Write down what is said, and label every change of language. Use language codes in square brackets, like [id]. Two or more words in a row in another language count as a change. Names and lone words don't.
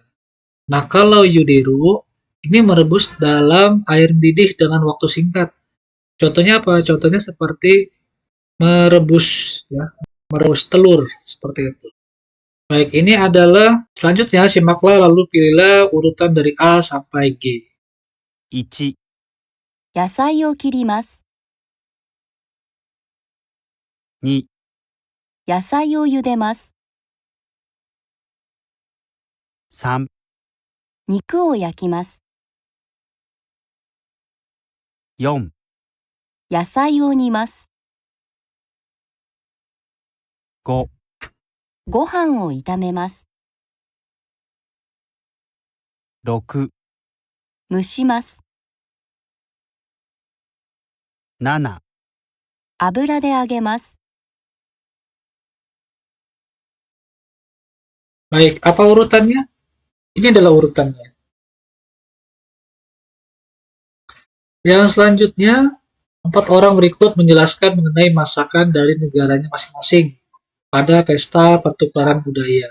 [id] Nah, kalau yuderu ini merebus dalam air mendidih dengan waktu singkat. Contohnya apa? Contohnya seperti merebus ya, merebus telur seperti itu. Baik, ini adalah selanjutnya simaklah lalu pilihlah urutan dari A sampai G. [ja] 1、野菜を切ります。 2、野菜を茹でます。 3、肉を焼きます。 4、野菜を煮ます。 5、ご飯を炒めます。 6、蒸します。 7、油で揚げます。 [id] Baik, apa urutannya? Ini adalah urutannya. Yang selanjutnya, 4 orang berikut menjelaskan mengenai masakan dari negaranya masing-masing pada pesta pertukaran budaya.